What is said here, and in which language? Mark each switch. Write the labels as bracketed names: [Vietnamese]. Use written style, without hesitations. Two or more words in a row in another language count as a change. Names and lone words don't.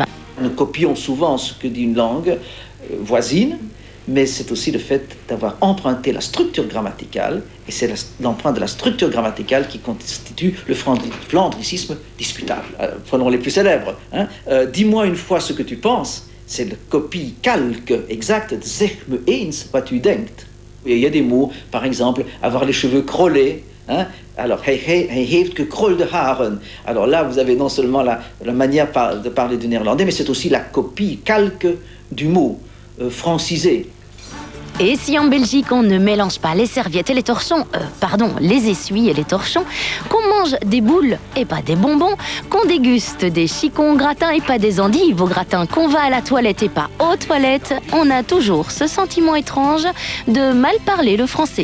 [French] Nous copions souvent ce que dit une langue voisine, mais c'est aussi le fait d'avoir emprunté la structure grammaticale, et c'est l'empreinte de la structure grammaticale qui constitue le flandricisme discutable. Prenons les plus célèbres. Dis-moi une fois ce que tu penses, c'est le copie-calque exact de [Dutch] zeg me eens wat u denkt. [French] Il y a des mots, par exemple, avoir les cheveux crôlés. Alors, [Dutch] hij heeft gekrolde haren. [French] Alors là, vous avez non seulement la manière de parler du néerlandais, mais c'est aussi la copie-calque du mot francisé. Et si en Belgique on ne mélange pas les serviettes et les torchons, les essuies et les torchons, qu'on mange des boules et pas des bonbons, qu'on déguste des chicons au gratin et pas des endives au gratin, qu'on va à la toilette et pas aux toilettes, on a toujours ce sentiment étrange de mal parler le français.